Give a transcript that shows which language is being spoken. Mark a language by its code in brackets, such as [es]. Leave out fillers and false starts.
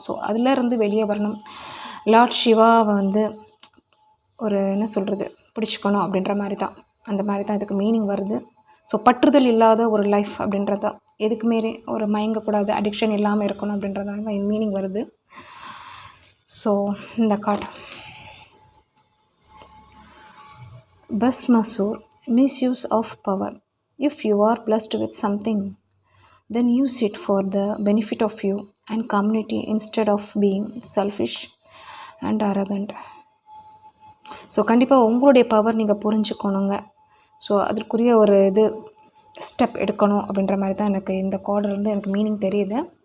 [ta] So அதிலேருந்து வெளியே வரணும், லார்ட் சிவாவை வந்து ஒரு என்ன சொல்கிறது பிடிச்சிக்கணும் அப்படின்ற மாதிரி தான், அந்த மாதிரி தான் இதுக்கு மீனிங் வருது. ஸோ பற்றுதல் இல்லாத ஒரு லைஃப் அப்படின்றது தான், எதுக்கு மாரி ஒரு மயங்கக்கூடாது, அடிக்ஷன் இல்லாமல் இருக்கணும் அப்படின்றதால மீனிங் வருது. [en] So இந்த card Basmasur, misuse of power. If you are blessed with something, then use it for the benefit of you and community instead of being selfish and arrogant. [ta] So கண்டிப்பாக உங்களுடைய power நீங்கள் புரிஞ்சுக்கணுங்க. So அதற்குரிய ஒரு இது step எடுக்கணும் அப்படின்ற மாதிரி தான் எனக்கு இந்த கார்டுலேருந்து எனக்கு மீனிங் தெரியுது.